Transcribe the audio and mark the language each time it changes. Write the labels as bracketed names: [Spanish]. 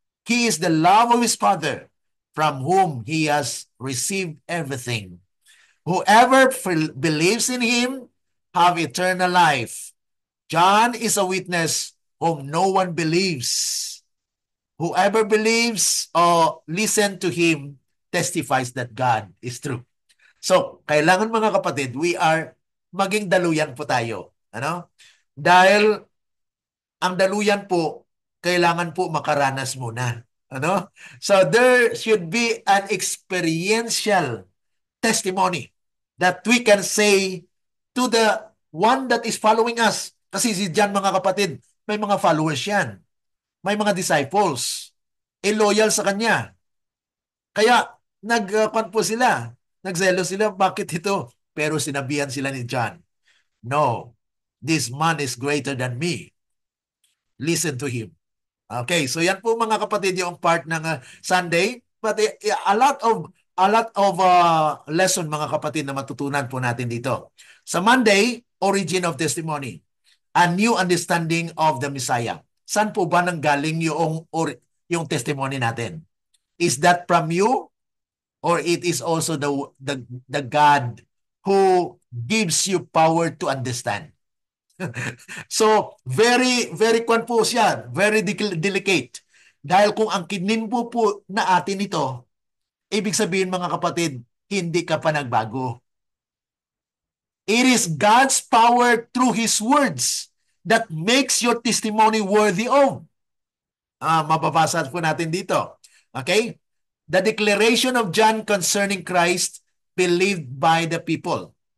[English] He is the love of his Father, from whom he has received everything. Whoever believes in him have eternal life. John is a witness whom no one believes. Whoever believes or listen to him testifies that God is true. [Filipino] So, kailangan mga kapatid, [English] we are [Filipino] maging daluyan po tayo. Dahil ang daluyan po, kailangan po makaranas muna. [English] So, there should be an experiential testimony that we can say to the one that is following us. [Filipino] Kasi si John, mga kapatid, may mga followers yan. May mga disciples. Loyal sa kanya. Kaya, po sila. Nagselo sila, bakit ito? Pero sinabihan sila ni John, [English] no, this man is greater than me. Listen to him. [Filipino] Okay, so yan po mga kapatid yung part ng Sunday. [English] But a lot of lesson [Filipino] mga kapatid na matutunan po natin dito. [English] Sa Monday, origin of testimony. A new understanding of the Messiah. [Filipino] Saan po ba nanggaling yung testimony natin? [English] Is that from you? Or it is also the God who gives you power to understand? So, very, very [Filipino] po siya. [English] Very delicate. [Filipino] Dahil kung ang kinin po na atin ito, ibig sabihin mga kapatid, hindi ka pa nagbago. [English] It is God's power through His words that makes your testimony worthy of. [Filipino] Mababasa po natin dito. [English] Okay? The declaration of John concerning Christ believed by the people.